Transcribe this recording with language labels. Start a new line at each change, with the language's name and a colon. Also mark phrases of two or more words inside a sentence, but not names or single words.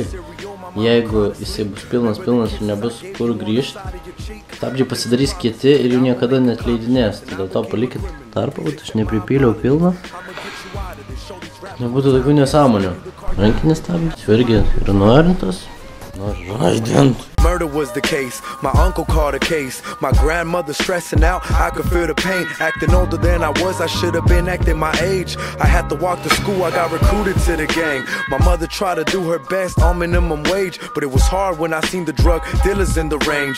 Lithuanian: Jeigu jisai bus pilnas ir nebus kur grįžti, stabdžiai pasidarys kieti ir jų niekada neatleidinės. Tai dėl to palikit tarpą, kad aš nepripyliau pilną. Nebūtų tokių nesąmonių. Rankinis stabdis irgi yra nuorintas. Žaidint.
English: Murder was the case, my uncle called a case. My grandmother stressing out, I could feel the pain. Acting older than I was, I should have been acting my age. I had to walk to school, I got recruited to the gang. My mother tried to do her best on minimum wage, but it was hard when I seen the drug dealers in the range.